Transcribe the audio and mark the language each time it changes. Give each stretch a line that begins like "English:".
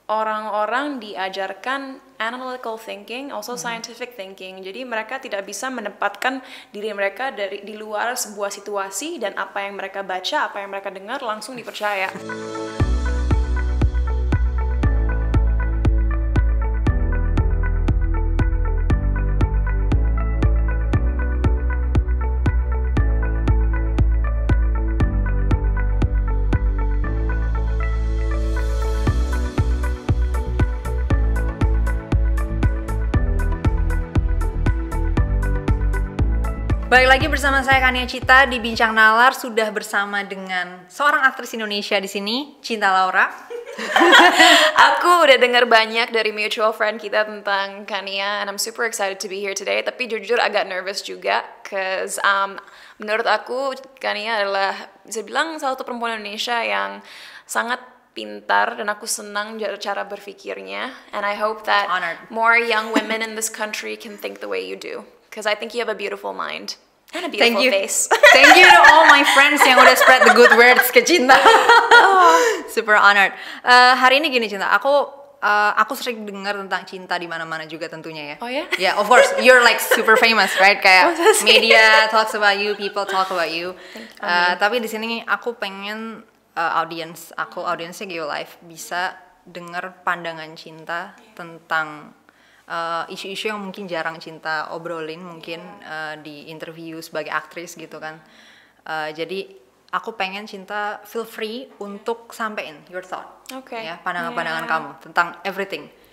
Indonesian: orang-orang diajarkan
English: analytical thinking, also scientific thinking.
Indonesian: Jadi mereka tidak bisa menempatkan diri mereka di luar sebuah situasi dan apa yang mereka baca, apa yang mereka dengar langsung dipercaya. Balik lagi bersama saya Kania Cita di Bincang Nalar, sudah bersama dengan seorang aktris Indonesia di sini, Cinta Laura. Aku udah dengar banyak dari mutual friend kita tentang Kania,
English: and I'm super excited to be here today.
Indonesian: Tapi jujur agak nervous juga, cause menurut aku Kania adalah bisa bilang salah satu perempuan Indonesia yang sangat pintar, dan aku senang cara berpikirnya.
English: And I hope that more young women in this country can think the way you do. Because I think you have a beautiful mind and a beautiful face. Thank you to all my friends
Indonesian: yang udah
English: spread the good words ke Cinta. Super honored.
Indonesian: Hari ini gini Cinta, aku sering dengar tentang cinta di mana-mana juga tentunya ya. Oh ya?
English: Yeah, of course. You're like super famous, right? Kayak media talks about you, people talk about you.
Indonesian: Tapi di sini aku pengen audiensnya Geolife bisa dengar pandangan Cinta tentang isu-isu yang mungkin jarang Cinta obrolin mungkin di interview sebagai aktris gitu kan. Jadi aku pengen Cinta feel free untuk sampein
English: your thought,
Indonesian: ya, pandangan-pandangan kamu tentang everything.